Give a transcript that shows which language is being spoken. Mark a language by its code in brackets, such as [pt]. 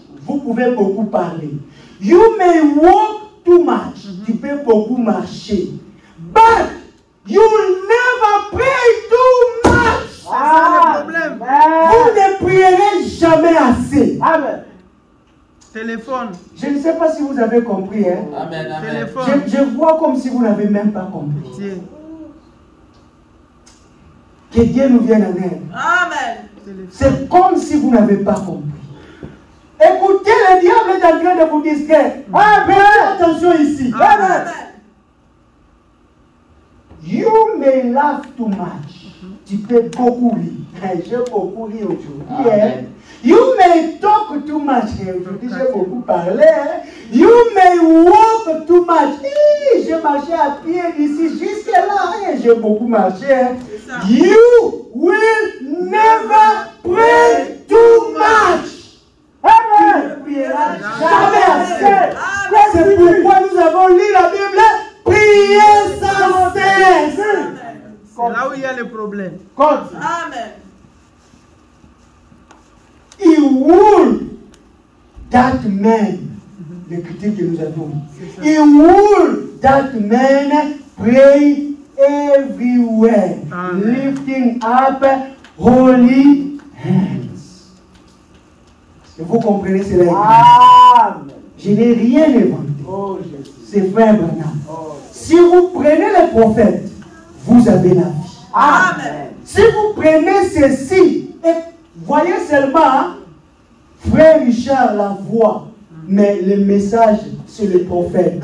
[fr] Vous pouvez beaucoup parler. [en] You may walk too much. [fr] Tu peux beaucoup marcher. [en] But you will never pray too much. [fr] C'est ça le problème. Vous ne prierez jamais assez. Amen. Téléphone. Je ne sais pas si vous avez compris. Hein? Amen. Amen. Téléphone. Je vois comme si vous n'avez même pas compris. Tiens. Que Dieu nous vienne en aide. Amen. C'est comme si vous n'avez pas compris. Écoutez, le diable est en train de vous distraire. Faites attention ici. Amen. [en] You may laugh too much. [fr] Tu peux beaucoup rire. J'ai beaucoup ri aujourd'hui. Hein? [en] You may talk too much. [fr] Aujourd'hui, j'ai beaucoup parlé. Hein? [en] You may walk too much. [fr] J'ai marché à pied d'ici jusque-là. J'ai beaucoup marché. Hein? [en] You will never pray too much. Amen. [fr] Jamais assez. C'est pourquoi nous avons lu la Bible. Priez sans cesse. C'est là où il y a le problème. Amen. [en] He would that man, [fr] le critique que nous avons. [en] He would that man pray everywhere, lifting up holy hands. [fr] Est-ce que vous comprenez cela? Amen. Je n'ai rien inventé. Oh, Jésus. C'est frère Branham. Oh. Si vous prenez les prophètes, vous avez la vie. Amen. Si vous prenez ceci, et voyez seulement, hein, frère Richard la voix, mais le message, c'est le prophète.